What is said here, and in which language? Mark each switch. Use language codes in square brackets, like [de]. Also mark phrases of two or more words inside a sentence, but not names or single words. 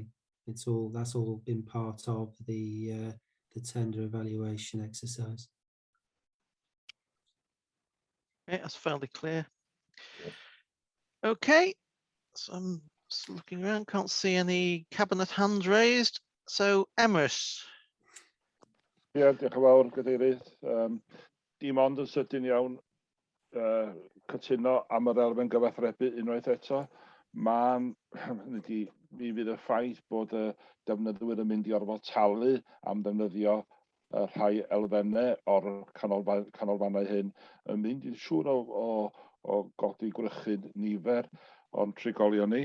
[en] That's all been part of the tender evaluation exercise. Yeah, that's fairly clear. Okay, so I'm just looking around, can't see any cabinet hands raised. So, Emrys. [cy] Ie, diolch yn fawr, Gadeirydd. Dim ond yn sydyn iawn cytuno am yr elfen gyfathrebu unwaith eto. Mi fydd y ffaith bod y defnyddwyr yn mynd i orfod talu am ddefnyddio rhai elfennau o'r canolfannau hyn yn mynd i'n siŵr o o godi gwrychu'n nifer o'n trigolion ni.